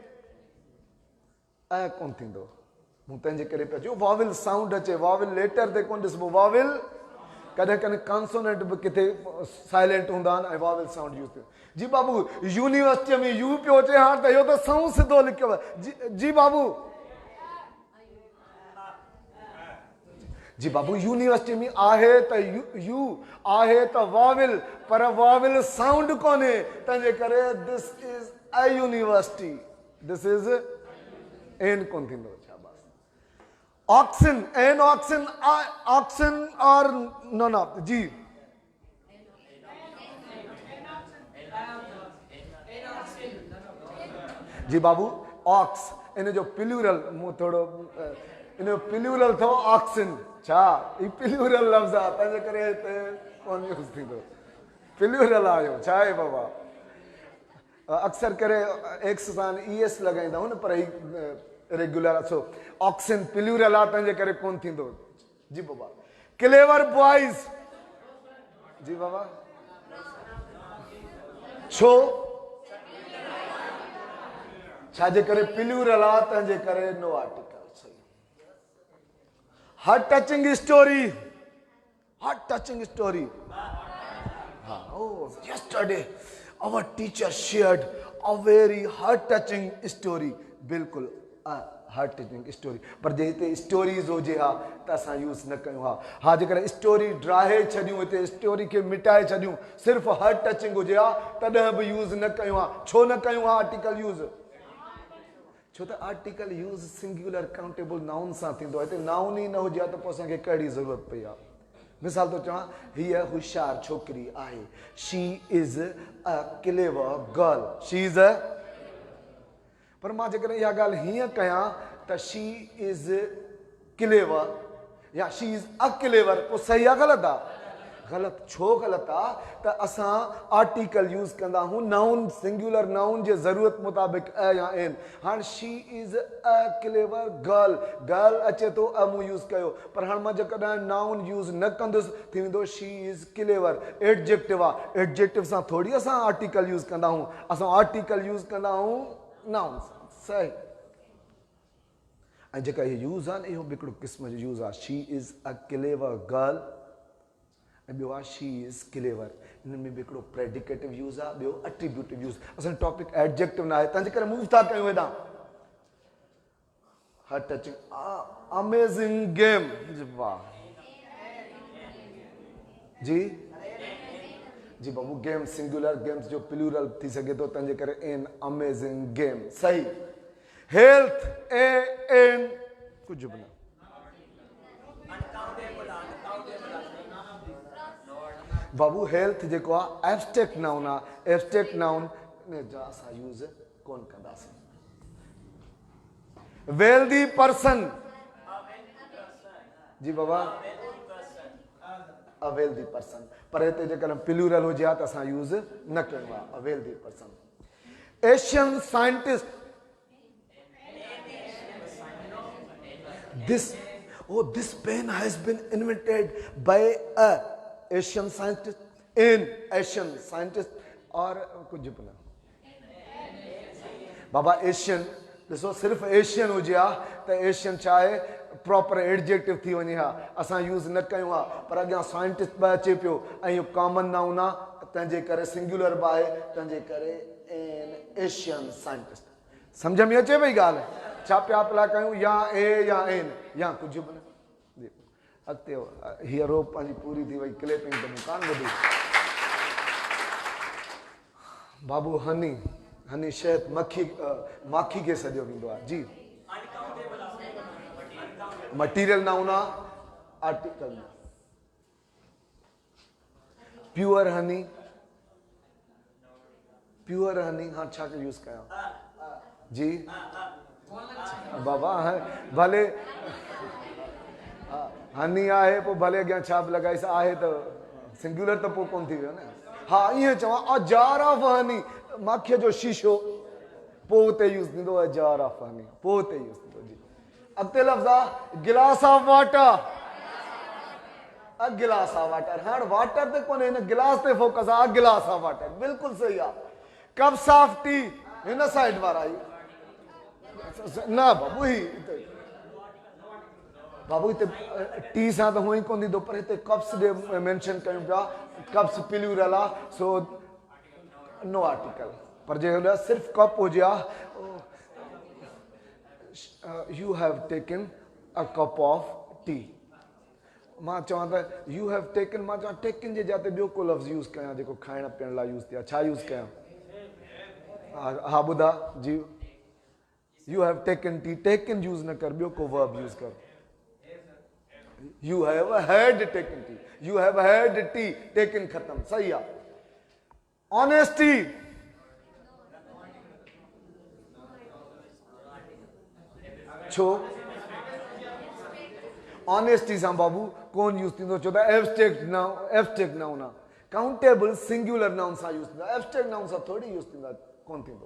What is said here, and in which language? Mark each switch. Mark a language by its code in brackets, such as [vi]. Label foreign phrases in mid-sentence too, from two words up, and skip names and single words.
[sd] ऐं कोन थींदो मूं तंहिंजे करे पिया चयो [en] vowel sound [sd] अचे [en] vowel letter [sd] ते कोन ॾिसबो वाविल कॾहिं कॾहिं कॉन्सोनेंट बि किथे साइलेंट हूंदा आहिनि ऐं वाविल साउंड यूज़ थियो जी बाबू यूनिवर्सिटीअ में यू पियो अचे हाणे त इहो त साउं सिधो लिखियो जी बाबू जी बाबू यूनिवर्सिटी में आहे त यू आहे त वाविल पर [en] vowel sound [sd] कोन्हे तंहिंजे करे [en] this is a university this is an [sd] कोन थींदो छा बस ऑक्सिन एन ऑक्सिन ऑक्सिन और [en] none of [sd] जी जी बाबू ऑक्स इन जो प्लूरल मूं थोरो इन जो प्लूरल थो ऑक्सिन छा ई प्लूरल लफ़्ज़ आहे तंहिंजे करे हिते कोन यूज़ थींदो प्लूरल आयो छा आहे बाबा अक्सर करे एक्स सां ES लॻाईंदा आहियूं न पर ही रेगुलर अचो ऑक्सिन प्लूरल आहे तंहिंजे करे कोन थींदो जी बाबा क्लेवर बॉयज़ जी बाबा छो छाजे करे प्लूरल आहे तंहिंजे करे नो आर्टिकल [en] heart touching story oh yesterday our teacher shared a [sd] very [en] heart touching story [sd] बिल्कुल [en] heart touching story [sd] पर जे हिते स्टोरीज़ हुजे हा त असां यूज़ न कयूं हा जेकर स्टोरी ड्राहे छॾियूं हिते स्टोरी खे मिटाए छॾियूं सिर्फ़ु [en] heart touching [sd] हुजे हा तॾहिं बि यूज़ न कयूं हा छो न कयूं हा आर्टिकल यूज़ छो त आर्टिकल यूज़ [en] singular countable noun [sd] सां थींदो आहे। हिते नाउन ई न हुजे हा त पोइ असांखे कहिड़ी ज़रूरत पई आहे। मिसाल तो चवां, हीअ होशियार छोकिरी आहे, [en] she is a clever girl, she is a, [sd] पर मां जेकॾहिं इहा ॻाल्हि हीअं कयां त [en] she is clever [sd] या [en] she is a clever, [sd] पोइ सही आहे ग़लति आहे? ग़लति। छो ग़लति आहे? त असां आर्टिकल यूज़ कंदा आहियूं नाउन, [en] singular noun [sd] जे ज़रूरत मुताबिक़ अ या एन। हाणे [en] she is a clever girl, [sd] गर्ल अचे थो अ मूं यूज़ कयो, पर हाणे मां जेकॾहिं नाउन यूज़ न कंदुसि थी वेंदो [en] she is clever. [sd] एडजेक्टिव आहे, एडजेक्टिव सां थोरी असां आर्टिकल यूज़ कंदा आहियूं, असां आर्टिकल यूज़ कंदा आहियूं नाउन सां। सही। ऐं जेका इहो यूज़ आहे न, इहो बि हिकिड़ो क़िस्म जो यूज़ आहे। [en] she is a clever girl [sd] ऐं ॿियो आहे [en] she is clever. [sd] हिन में बि हिकिड़ो प्रेडिकेटिव यूज़ आहे, ॿियो एट्रीब्यूटिव यूज़। असांजो टॉपिक एडजेक्टिव न आहे, तंहिंजे करे मूव था कयूं हेॾां। [en] heart touching amazing game, [sd] वाह जी जी बाबू, गेम सिंगुलर, गेम्स जो प्लूरल थी सघे थो, तंहिंजे करे [en] an amazing game. [sd] सही। हेल्थ ए एन कुझु बि न। बाबू हेल्थ जेको आहे [en] abstract noun [sd] आहे, [en] abstract noun [sd] जा असां यूज़ कोन कंदासीं। [en] wealthy person, [sd] जी बाबा, [en] a wealthy person, [sd] पर हिते जेकॾहिं प्लूरल हुजे हा त असां यूज़ न कयूं आहे, [en] a wealthy person. Asian scientist, this pen has been invented by a Asian scientist, in Asian scientist, [hi] और कुछ भी ना बाबा। [sd] एशियन ॾिसो, सिर्फ़ु एशियन हुजे हा त एशियन छा आहे, [en] proper adjective [sd] थी वञे हा, असां यूज़ न कयूं हा, पर अॻियां साइंटिस्ट बि अचे पियो ऐं इहो [en] common noun [sd] आहे, तंहिंजे करे सिंगुलर बि आहे, तंहिंजे करे [en] an Asian scientist. [sd] सम्झ में अचे पई ॻाल्हि? छा पिया पिया कयूं, या ए या एन या कुझु बि न। अॻिते हीअ रो पंहिंजी पूरी थी वई, क्लेपिंग त मूं कान ॿुधी। बाबू हनी, हनी शहद मक्खी, माखी खे सॼो वेंदो आहे जी। [en] material noun [sd] आहे, आर्टिकल। [en] pure honey, pure honey, [sd] हाँ छा के यूज़ कयां जी बाबा? भले हनी आहे, पोइ भले अॻियां छा बि लॻाइसि, आहे त सिंगुलर त पोइ कोन थी वियो न। हा ईअं चवां, [en] a jar of honey, [sd] माखीअ जो शीशो, पोइ उते यूज़ थींदो आहे [en] jar of honey, [sd] पोइ उते यूज़ थींदो जी। अॻिते लफ़्ज़ आहे [en] glass of water, a glass of water. [sd] हाणे वाटर ते कोन्हे, हिन गिलास ते फोकस आहे, [en] a glass of water, [sd] बिल्कुलु सही आहे। [en] cups of tea, [sd] हिन साइड वारा ई न बाबू, ही बाबू हिते टी सां त हुअं ई कोन थींदो, पर हिते कप्स ॾे मेंशन कयूं पिया, कप्स प्लूरल आहे, सो [en] no article. [sd] पर जे सिर्फ़ु कप हुजे हा, [en] you have taken a cup of tea, [sd] मां चवां त [en] you have taken, [sd] मां चवां टेकन जे जाते ॿियो को लफ़्ज़ यूज़ कयां जेको खाइण पीअण लाइ यूज़ थिए, छा यूज़ कयां? हा ॿुधा जी। [en] you have taken tea, [sd] टेकन यूज़ न कर, ॿियो को वर्ब यूज़ कर। [en] you have had taken tea, you have had tea, taken [sd] खत्म, सही आहे। ऑनेस्टी, छो ऑनेस्टी सां बाबू कोन यूज़ थींदो, छो त एब्स्ट्रैक्ट नाउन आहे। [en] countable singular noun [sd] सां यूज़ थींदो, [en] abstract noun [sd] सां थोरी यूज़ थींदो, कोन थींदो।